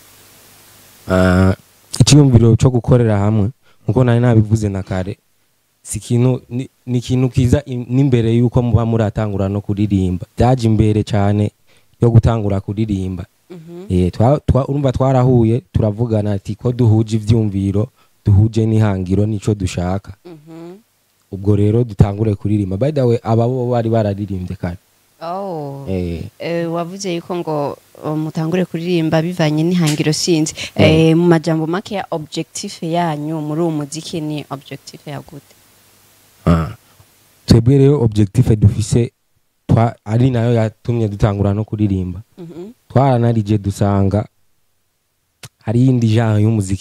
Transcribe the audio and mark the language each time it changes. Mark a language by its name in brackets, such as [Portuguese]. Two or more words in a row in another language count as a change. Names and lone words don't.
[Rundi] icyumviro cyo gukorera hamwe nkuko nari nabivuze na kare si ikintu ni ikintu kiza n'imbere y'uko muba muratangura no kuririmba byaje imbere cyane yo gutangura kuririmba urumva twarahuye turavugana ati ko duhuje ivyumviro duhuje n'ihangiro nico dushaka ubwo rero dutangure kuririmba [English] by the way [Rundi] ababo bari bararirimbye kare wavuze yuko ngo mutangure kuririmba bivanye n'ihangiro sinzi mu majambo make ya objectif yanyu muri uwo muziki ni objectif ya gute twebwe rero objectif dufise ari nayo yatumye dutangura no kuririmba twaranarije dusanga hari indi genre y'umuziki